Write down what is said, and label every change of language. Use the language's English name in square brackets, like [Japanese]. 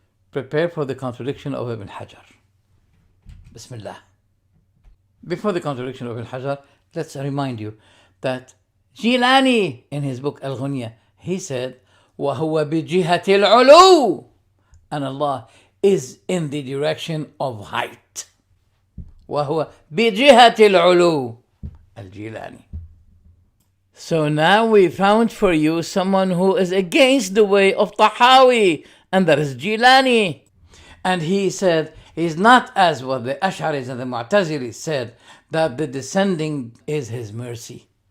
[English] Prepare for the contradiction of Ibn Hajar. Bismillah. Before the contradiction of Ibn Hajar, let's remind you that Jilani, in his book Al-Ghunya, he said, [Arabic] وَهُوَ بِجِهَةِ الْعُلُوِّ, [English] and Allah is in the direction of height. [Arabic] وَهُوَ بِجِهَةِ الْعُلُوِّ, Al-Jilani. [English] So now we found for you someone who is against the way of Tahawi, and that is Jilani. And he said, he's not as what the Ash'aris and the Mu'tazilis said, that the descending is his mercy.